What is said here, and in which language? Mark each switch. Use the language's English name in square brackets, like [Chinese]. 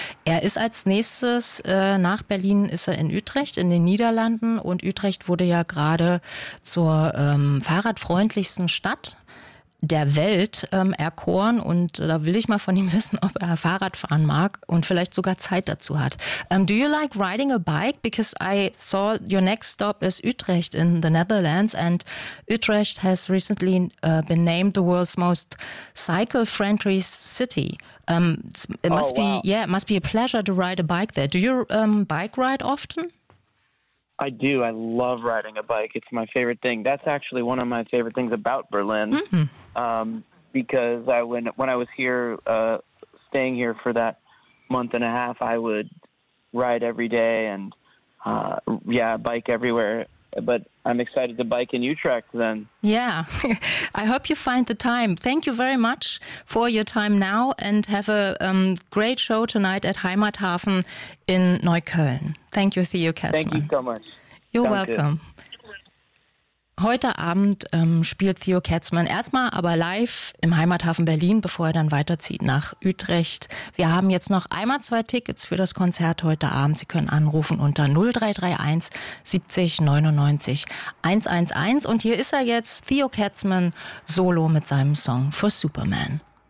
[German] Er ist als nächstes nach Berlin ist er in Utrecht, in den Niederlanden. Und Utrecht wurde ja gerade zur fahrradfreundlichsten Stadt der Welt erkoren und da will ich mal von ihm wissen, ob er Fahrrad fahren mag und vielleicht sogar Zeit dazu hat. [English] Do you like riding a bike? Because I saw your next stop is Utrecht in the Netherlands and Utrecht has recently been named the world's most cycle-friendly city. It must be a pleasure to ride a bike there. Do you bike ride often? I do. I love riding a bike. It's my favorite thing. That's actually one of my favorite things about Berlin. Because when I was here, staying here for that month and a half, I would ride every day and, bike everywhere. But I'm excited to bike in Utrecht then. Yeah. I hope you find the time. Thank you very much for your time now and have a great show tonight at Heimathafen in Neukölln. Thank you, Theo Kerzmann. Thank you so much. You're welcome. [German] Heute Abend spielt Theo Kerzmann erstmal aber live im Heimathafen Berlin, bevor er dann weiterzieht nach Utrecht. Wir haben jetzt noch einmal zwei Tickets für das Konzert heute Abend. Sie können anrufen unter 0331 70 99 111. Und hier ist er jetzt, Theo Kerzmann, solo mit seinem Song For Superman.